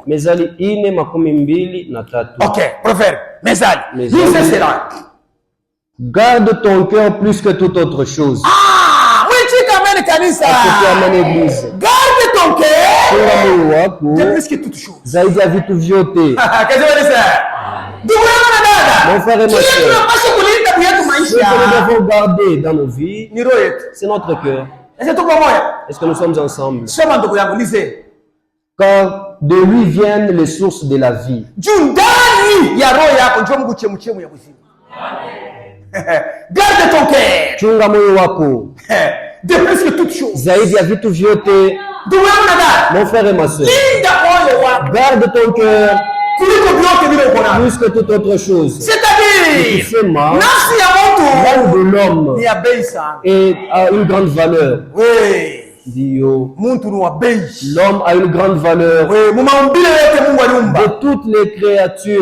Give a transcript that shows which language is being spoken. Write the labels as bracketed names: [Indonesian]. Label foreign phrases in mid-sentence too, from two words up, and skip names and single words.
[French] Mezali 4:23. Ok, proverbe, Mezali. Lisez cela. Garde ton cœur plus que toute autre chose. Ah, oui, tu amènes kanisa. Garde ton cœur plus que toute chose. [Swahili] Zaidi ya vitu vyote. [French] Mon frère et ma soeur, ce que nous devons garder dans nos vies, c'est notre cœur. Est-ce que nous sommes ensemble? Car de lui viennent les sources de la vie. Garde ton cœur. [Swahili] Chunga moyo wako. [French] De plus que toute chose. [Swahili] Zaidi ya vitu vyote. [French] Mon frère et ma soeur, garde ton cœur plus que toute autre chose. C'est-à-dire, l'âme de l'homme a une grande valeur. Oui. L'homme a une grande valeur de toutes les créatures.